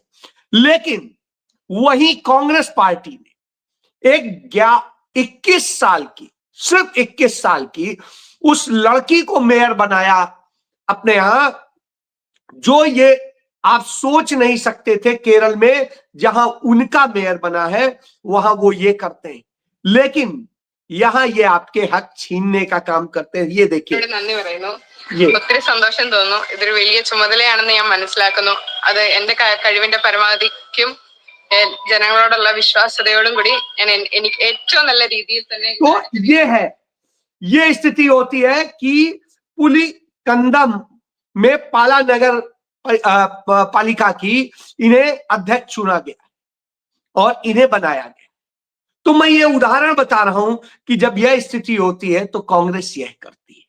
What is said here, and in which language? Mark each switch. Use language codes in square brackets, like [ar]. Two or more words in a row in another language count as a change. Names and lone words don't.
[hi] लेकिन वही कांग्रेस पार्टी ने एक 21 साल की, सिर्फ 21 साल की उस लड़की को मेयर बनाया अपने यहां, जो ये आप सोच नहीं सकते थे केरल में जहां उनका मेयर बना है वहां वो ये करते हैं, लेकिन यहाँ ये आपके हक छीनने का काम करते हैं। ये देखिए, [ml] ഒത്തിരി സന്തോഷം തോന്നുന്നു. ഇതൊരു വലിയ ചുമതലയാണെന്ന് ഞാൻ മനസ്സിലാക്കുന്നു. അത് എന്റെ കഴിവിന്റെ പരമാവധിക്കും ജനങ്ങളോടുള്ള വിശ്വാസ്യതയോടും കൂടി ഞാൻ എനിക്ക് ഏറ്റവും നല്ല രീതിയിൽ തന്നെ [hi] तो ये है, ये स्थिति होती है कि पुलिकंदम में पाला नगर पालिका की इन्हें अध्यक्ष चुना गया और इन्हें बनाया गया। तो मैं ये उदाहरण बता रहा हूं कि जब यह स्थिति होती है तो कांग्रेस यह करती है।